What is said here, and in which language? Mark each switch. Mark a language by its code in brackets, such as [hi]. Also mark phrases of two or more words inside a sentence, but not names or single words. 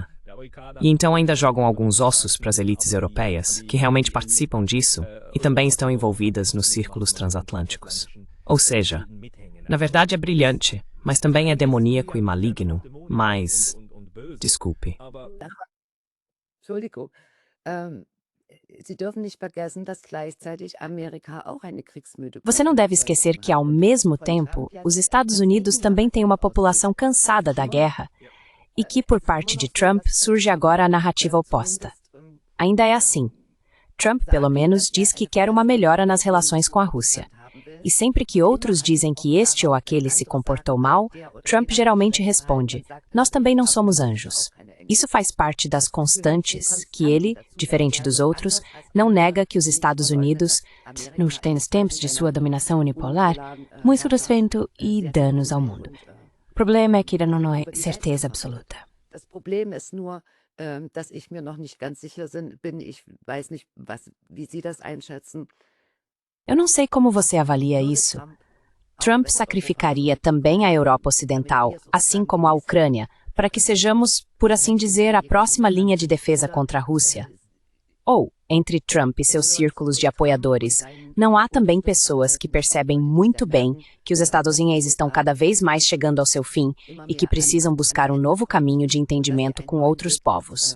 [pt] E então ainda jogam alguns ossos para as elites europeias, que realmente participam disso e também estão envolvidas nos círculos transatlânticos. Ou seja, na verdade é brilhante, mas também é demoníaco e maligno, mas... Desculpe. [de] Entschuldigung. Sie dürfen nicht vergessen, dass gleichzeitig Amerika auch eine kriegsmüde. [pt] Você não deve esquecer que, ao mesmo tempo, os Estados Unidos também têm uma população cansada da guerra e que, por parte de Trump, surge agora a narrativa oposta. Ainda é assim. Trump, pelo menos, diz que quer uma melhora nas relações com a Rússia. E sempre que outros dizem que este ou aquele se comportou mal, Trump geralmente responde: nós também não somos anjos. Isso faz parte das constantes que ele, diferente dos outros, não nega que os Estados Unidos, nos tempos de sua dominação unipolar, muito sofrimento e danos ao mundo. O problema é que ainda não é certeza absoluta. [de] Das Problem ist nur, dass ich mir noch nicht ganz sicher bin. Ich weiß nicht, wie Sie das einschätzen. [pt] Eu não sei como você avalia isso. Trump sacrificaria também a Europa Ocidental, assim como a Ucrânia, para que sejamos, por assim dizer, a próxima linha de defesa contra a Rússia? Ou, entre Trump e seus círculos de apoiadores, não há também pessoas que percebem muito bem que os Estados Unidos estão cada vez mais chegando ao seu fim e que precisam buscar um novo caminho de entendimento com outros povos?